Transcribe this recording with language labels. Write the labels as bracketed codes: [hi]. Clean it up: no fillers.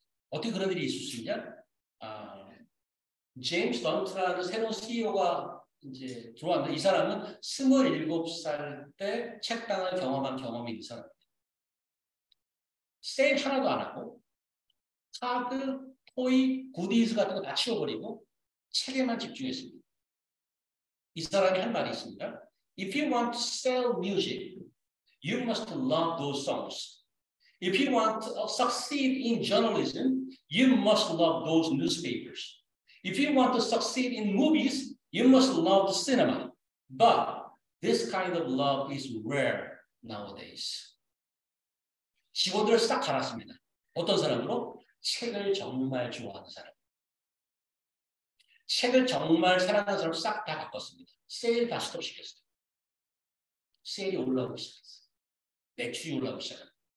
[ko] 어떻게 그런 일이 있을 수 있냐? 제임스 던트라는 새로운 CEO가 이제 들어왔는데 이 사람은 27살 때 책방을 경험한 경험이 있는 사람입니다. 세일 하나도 안 하고 카드, 토이, 구디즈 같은 거 다 치워버리고 책에만 집중했습니다. 이 사람이 한 말이 있습니다. [en] If you want to sell music, you must love those songs. If you want to succeed in journalism, you must love those newspapers. If you want to succeed in movies, you must love the cinema. But this kind of love is rare nowadays. [ko] 직원들을 싹 갈았습니다. 어떤 사람으로? 책을 정말 좋아하는 사람. 책을 정말 사랑하는 사람 싹 다 바꿨습니다. 세일 다 스톱시켰어요. 세일이 올라오기 시작했어요. 매출이 올라오기 시작합니다.